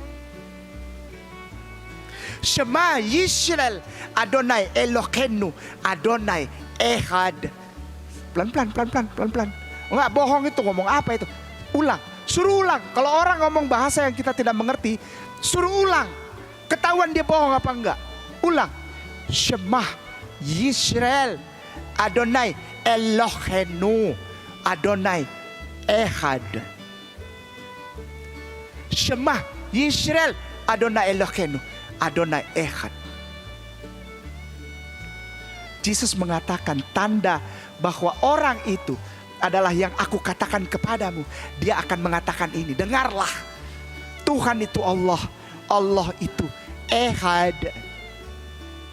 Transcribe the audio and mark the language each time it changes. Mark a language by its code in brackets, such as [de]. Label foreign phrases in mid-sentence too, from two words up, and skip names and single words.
[he] שמע ישראל אדוני אלוהינו אדוני אחד. [id] Pelan-pelan. Enggak bohong itu, ngomong apa itu? Ulang, suruh ulang. Kalau orang ngomong bahasa yang kita tidak mengerti, suruh ulang. Ketahuan dia bohong apa enggak? Ulang. [he] שמע ישראל אדוני אלוהינו אדוני אחד. שמע ישראל אדוני אלוהינו אדוני אחד. [id] Yesus mengatakan tanda bahwa orang itu adalah yang aku katakan kepadamu. Dia akan mengatakan ini, dengarlah. Tuhan itu Allah, Allah itu Ehad.